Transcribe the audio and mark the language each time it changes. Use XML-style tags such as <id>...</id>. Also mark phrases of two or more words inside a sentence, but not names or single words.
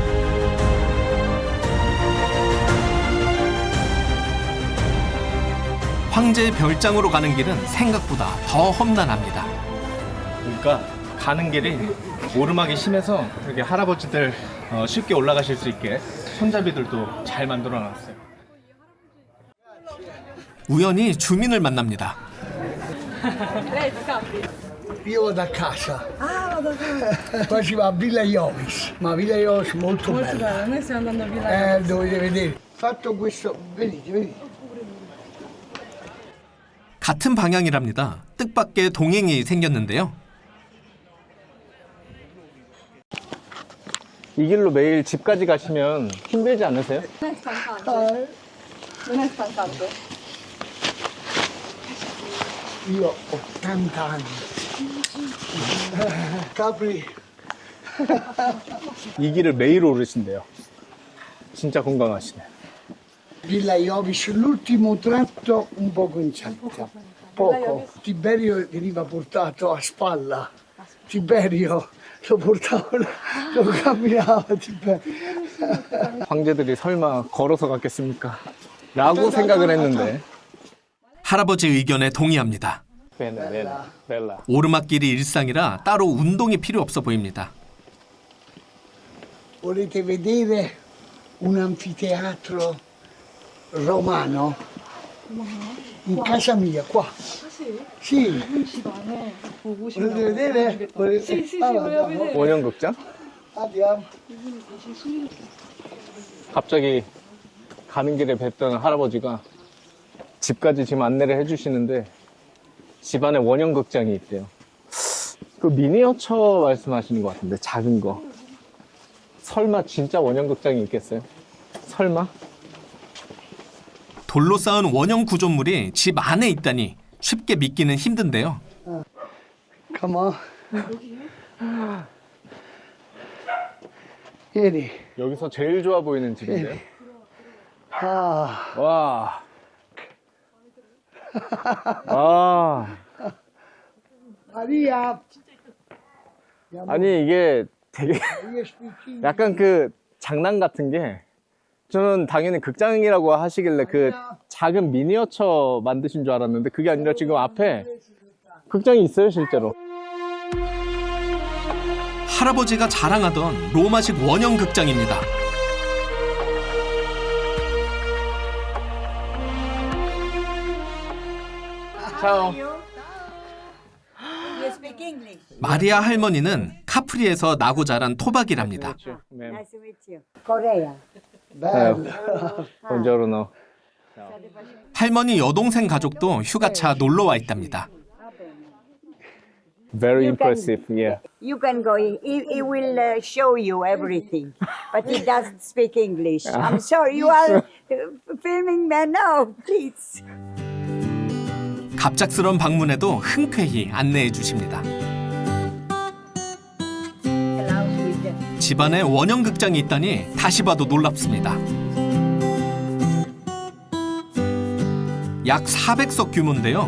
<ko>황제의 별장으로 가는 길은 생각보다 더 험난합니다. 그러니까 가는 길이 오르막이 심해서 이렇게 할아버지들 쉽게 올라가실 수 있게 손잡이들도 잘 만들어 놨어요. 우연히 주민을 만납니다.</ko> <it>Io vado a casa. Ah, vado a casa. Poi si va a Villa Iovis, ma Villa Iovis molto bella. Noi stiamo andando a Villa Dovete vedere. Fatto questo, vedete.</it> <ko>같은 방향이랍니다. 뜻밖의 동행이 생겼는데요. 이 길로 매일 집까지 가시면 힘들지 않으세요?</ko> <it>Non è stancante. Non è stancante. Io ho 80 anni. Capri.</it> <ko>이 길을 매일 오르신대요. 진짜 건강하시네.</ko> <it>Villa Iovis, l'ultimo tratto un poco incerto. Poco. Tiberio veniva portato a spalla. Tiberio lo portavano, lo camminava Tiberio.</it> <ko>황제들이 설마 걸어서 갔겠습니까? 라고 생각을 했는데. 할아버지 의견에 동의합니다. 벨라. 오르막길이 일상이라 따로 운동이 필요 없어 보입니다.</ko> <it>Volete vedere un anfiteatro romano? In casa mia, qua. Sì. Volete vedere? Sì, sì, volevo vedere.</it> <ko>원형극장?</ko> <it>Andiamo.</it> <ko>갑자기 가는 길에 뵙던 할아버지가 집까지 지금 안내를 해주시는데 집안에 원형극장이 있대요. 그 미니어처 말씀하시는 것 같은데 작은 거. 설마 진짜 원형극장이 있겠어요? 설마? 돌로 쌓은 원형 구조물이 집 안에 있다니 쉽게 믿기는 힘든데요.</ko> <en>Come on. Vieni.</en> <ko>여기서 제일 좋아 보이는 집인데요. Ah. 와. 아. Maria. 아니 이게 되게 약간 그 장난 같은 게 저는 당연히 극장이라고 하시길래 그 작은 미니어처 만드신 줄 알았는데 그게 아니라 지금 앞에 극장이 있어요 실제로. 할아버지가 자랑하던 로마식 원형 극장입니다. 차오.</ko> <en>You speak English?</en> <ko>마리아 할머니는 카프리에서 나고 자란 토박이랍니다.</ko> <en>Nice to meet you. Korea.</en> <ko>본저로노. 할머니 여동생 가족도 휴가차 놀러 와 있답니다.</ko> <en>Very impressive, yeah. You can go. He will show you everything, but he doesn't speak English. I'm sorry. You are filming me now, please.</en> <ko>갑작스런 방문에도 흔쾌히 안내해 주십니다. 집안에 원형 극장이 있다니 다시 봐도 놀랍습니다. 약 400석 규모인데요.</ko>